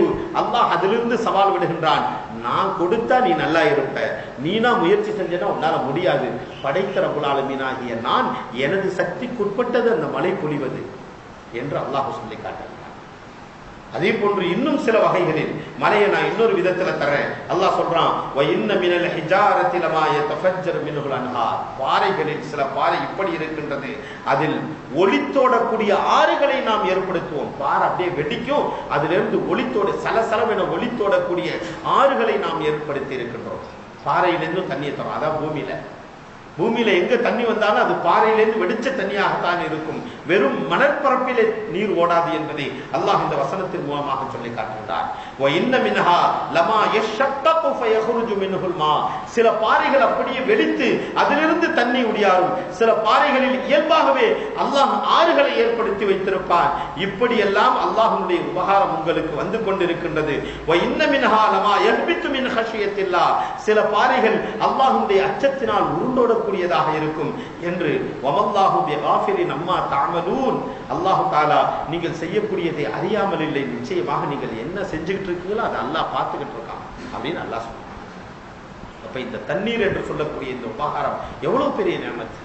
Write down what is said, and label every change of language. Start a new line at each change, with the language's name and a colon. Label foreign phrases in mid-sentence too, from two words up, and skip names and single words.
Tamil: அல்லாஹ் அதிலிருந்து சவால் விடுகின்றான், நான் கொடுத்தா நீ நல்லா இருப்ப, நீனா முயற்சி செஞ்சனா உன்னால முடியாது. படைத்த
Arabic: رب العالمين
Tamil: ஆகிய நான் எனது சக்திக்குட்பட்டது அந்த மழை பொழிவது என்று அல்லாஹ் சொல்லி காட்டுகிறான். அதே போன்று இன்னும் சில வகைகளில் மலையை நான் இன்னொரு விதத்துல தரேன். அல்லாஹ் சொல்றான்,
Arabic: وَإِنَّ مِنَ الْحِجَارَةِ لَمَا يَتَفَجَّرُ مِنْهُ الْأَنْهَارُ.
Tamil: பாறைகளில் சில பாறை இப்படி இருக்கின்றது, அதில் ஒளித்தோடக்கூடிய ஆறுகளை நாம் ஏற்படுத்துவோம். பாறை அப்படியே வெடிக்கும், அதிலிருந்து ஒளித்தோட சலசலவென ஒளித்தோடக்கூடிய ஆறுகளை நாம் ஏற்படுத்தி இருக்கின்றோம். பாறையிலிருந்து தண்ணியை தரும். அதான் பூமியில எங்க தண்ணி வந்தாலும் அது பாறையிலிருந்து வெடிச்ச தண்ணியாகத்தான் இருக்கும். வெறும் மணற்பரப்பிலே நீர் ஓடாது என்பதை அல்லாஹ் இந்த வசனத்தின் மூலமாக சொல்லி காட்டுகிறார்.
Arabic: وَإِنَّ مِنْهَا لَمَا يَشَّقَّقُ فَيَخْرُجُ مِنْهُ الْمَاءُ.
Tamil: சில பாறைகள் அப்படியே வெடித்து அதிலிருந்து தண்ணி உடியாரும். சில பாறைகளில் இயல்பாகவே அல்லாஹ் ஆறுகளை ஏற்படுத்தி வைத்திருப்பான். இப்படியெல்லாம் அல்லாஹ்வுடைய உபகாரம் உங்களுக்கு வந்து கொண்டிருக்கின்றது.
Arabic: وَإِنَّ مِنْهَا لَمَا يَهْبِطُ مِنْ خَشْيَةِ اللَّهِ.
Tamil: சில பாறைகள் அல்லாஹ்வுடைய அச்சத்தினால் உருண்டோட கூடியதாக இருக்கும் என்று.
Arabic: وما الله بكافرين عمّا تعملون. الله تعالى
Tamil: நீங்கள் செய்யக்கூடியதை அறியாமல் இல்லை, நிச்சயமாக நீங்கள் என்ன செஞ்சுக்கிட்டு இருக்கீங்களோ அதை அல்லாஹ் பார்த்துக்கிட்டு இருக்கான் அப்படின்னு அல்லாஹ் சொல்றான். அப்ப இந்த தண்ணீர் என்று சொல்லக்கூடிய இந்த உபகாரம் எவ்வளவு பெரிய நியமத்.